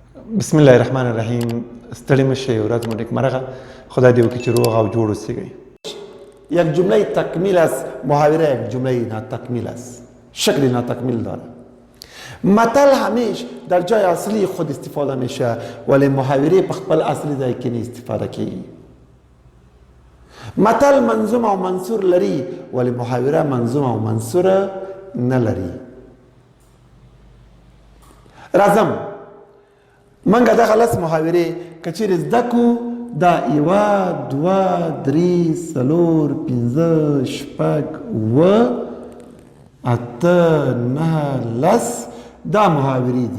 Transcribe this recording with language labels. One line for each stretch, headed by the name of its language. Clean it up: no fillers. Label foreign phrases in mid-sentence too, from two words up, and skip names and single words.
Arabic: بسم الله الرحمن الرحیم.
Pashto: ستړي مشئ، ورځ مو نیکمرغه. خدای دې وکړي چې روغ او جوړ اوسئ.
Persian: یک جمله تکمیل است، محاوره یک جمله ناتکمیل است، شکل ناتکمیل داره. متل همیش در جای اصلی خود استفاده میشه ولی محاوره
Pashto: په خپل اصلي ځای کې نه استفاده کیږي. متل منظوم او منصور لري ولی محاوره منظوم او منصور نه لري. راځم منګه دغه لس محاورې که چیرې زده کو دا یوه دوه درې څلور پنځه شپږ اووه اته نهه لس دا محاورې دي.